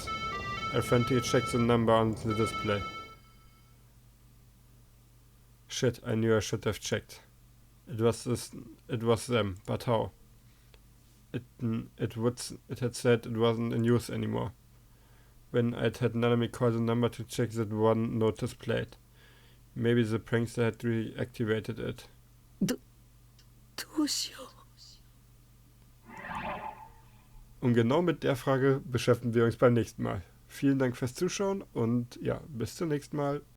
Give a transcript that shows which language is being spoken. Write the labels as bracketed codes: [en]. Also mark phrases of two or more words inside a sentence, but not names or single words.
[en] I frantically checked the number on the display. Shit, I knew I should have checked. It was them, but how? It had said it wasn't in use anymore. When I'd had Nanami call the number to check that one notice plate. Maybe the prankster had reactivated it. [ja] どうしよう。 [de] Und genau mit der Frage beschäftigen wir uns beim nächsten Mal. Vielen Dank fürs Zuschauen und ja, bis zum nächsten Mal.